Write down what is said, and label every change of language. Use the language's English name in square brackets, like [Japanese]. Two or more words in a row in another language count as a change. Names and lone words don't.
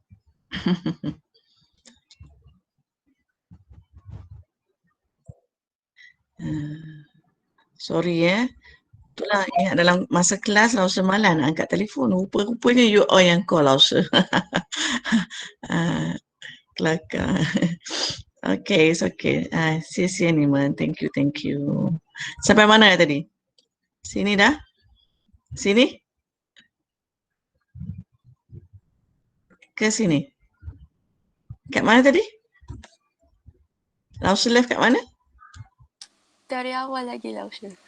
[Malay] Sorry Itulah dalam masa kelas Lausa malas nak angkat telefon. Rupa-rupanya you all yang call Lausa. Kelakar. [English] Okay, it's okay. [Chinese] 谢谢你们. [English] Thank you, thank you. [Malay] Sampai mana tadi? Sini dah? Sini? Ke sini? Kat mana tadi? Lausa left kat mana? Dari awal lagi lah Usha.